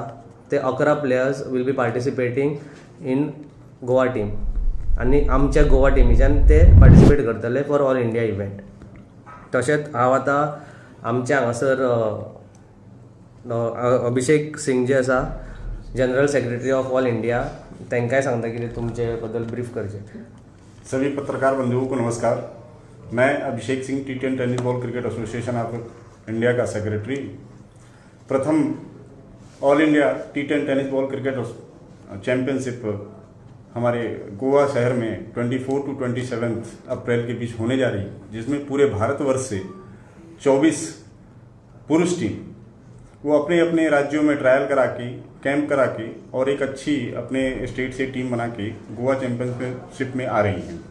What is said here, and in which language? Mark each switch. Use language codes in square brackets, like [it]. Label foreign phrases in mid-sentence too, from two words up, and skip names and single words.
[kok] ते [en] 11 players will be participating in Goa team, [kok] आनी आमच्या गोवा टिमीच्यान ते पार्टिसिपेट करतले [en] for All India event. [kok] तशेंच हांव आतां आमच्या हांगासर अभिषेक सिंग जे आसा, [en] General Secretary of All India, [kok] तांकांय सांगता की तुमचे बद्दल ब्रीफ करचे. [hi] सभी पत्रकार बंधुओं को नमस्कार. मैं अभिषेक सिंह, T10 टेनिस बॉल क्रिकेट एसोसिएशन ऑफ इंडिया का सेक्रेटरी. प्रथम ऑल इंडिया T10 टेनिस बॉल क्रिकेट चैंपियनशिप हमारे गोवा शहर में 24 to 27 अप्रैल के बीच होने जा रही है, जिसमें पूरे भारतवर्ष से 24 पुरुष टीम वो अपने अपने राज्यों में ट्रायल करा के, कैंप करा के और एक अच्छी अपने स्टेट से टीम बना के गोवा चैंपियनशिप में आ रही हैं.